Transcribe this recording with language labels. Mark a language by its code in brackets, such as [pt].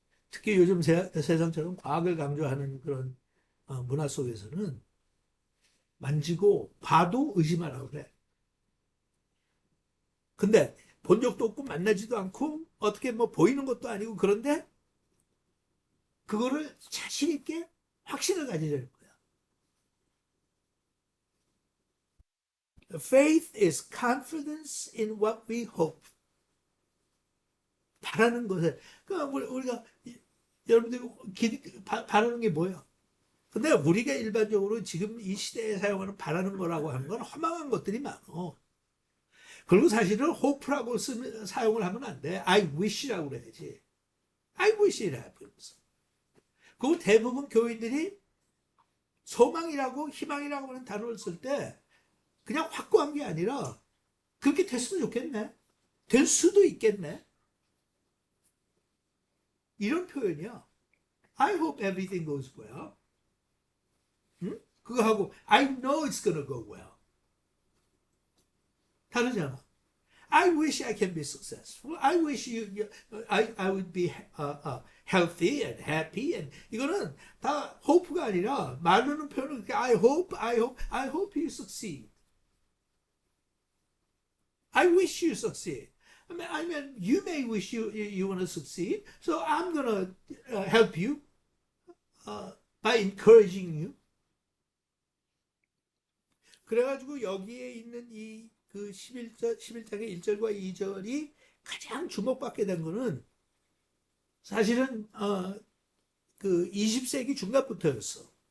[ko] 특히 요즘 세상처럼 과학을 강조하는 그런 문화 속에서는 만지고 봐도 의심하라고 그래. 근데 본 적도 없고 만나지도 않고 어떻게 뭐 보이는 것도 아니고 그런데 그거를 자신 있게 확신을 가지려는 거야. [en] Faith is confidence in what we hope. [ko] 바라는 것에. 그러니까 우리가 여러분들이 바라는 게 뭐야? 근데 우리가 일반적으로 지금 이 시대에 사용하는 바라는 거라고 하는 건 허망한 것들이 많어. 그리고 사실은 hope라고 사용을 하면 안 돼. [en] I wish [ko] 라고 그래야지. [en] I wish it happens. [ko] 그리고 대부분 교인들이 소망이라고 희망이라고 하는 단어를 쓸 때 그냥 확고한 게 아니라 그렇게 됐으면 좋겠네. 될 수도 있겠네. 이런 표현이야. [en] I hope everything goes well. [ko] 응? 그거 하고 [en] I know it's gonna go well. [ko] 다르잖아. [en] I wish I can be successful. I wish I would be healthy and happy. And [ko] 이거는 다 hope가 아니라 말로는 표현은 [en] I hope you succeed. I wish you succeed. I mean, you may wish you want to succeed. So I'm gonna help you by encouraging you. [ko] 그래가지고 여기에 있는 이 그 11장의 1절과 2절이 가장 주목받게 된 거는 사실은 그 20세기 중반부터였어.